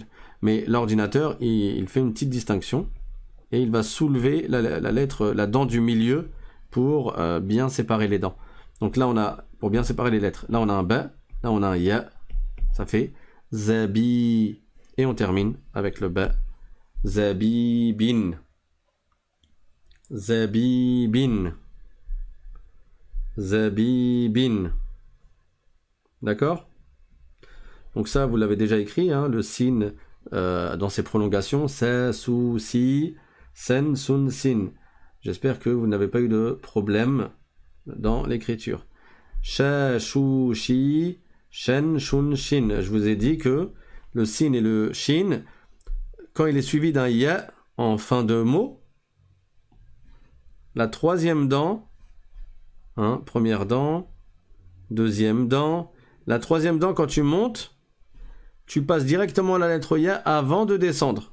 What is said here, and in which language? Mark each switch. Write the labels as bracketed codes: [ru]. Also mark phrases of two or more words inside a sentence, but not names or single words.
[fr] Mais l'ordinateur, il fait une petite distinction, et il va soulever la lettre, la dent du milieu, pour bien séparer les dents. Donc là, on a, pour bien séparer les lettres, là on a un ba, là on a un ya. Ça fait zabi. Et on termine avec le ba. Zabibin. Zabibin. Zabibin. D'accord? Donc ça, vous l'avez déjà écrit, hein, le sin dans ses prolongations. [ar] سَ, سُ، سِ، سٍ، سٌ، سً. [fr] J'espère que vous n'avez pas eu de problème dans l'écriture. [ar] شَ، شُ، شِ، شٍ، شٌ، شً. [fr] Je vous ai dit que le sin et le shin, quand il est suivi d'un ya en fin de mot, la troisième dent, hein, première dent, deuxième dent, la troisième dent, quand tu montes, tu passes directement à la lettre ya avant de descendre.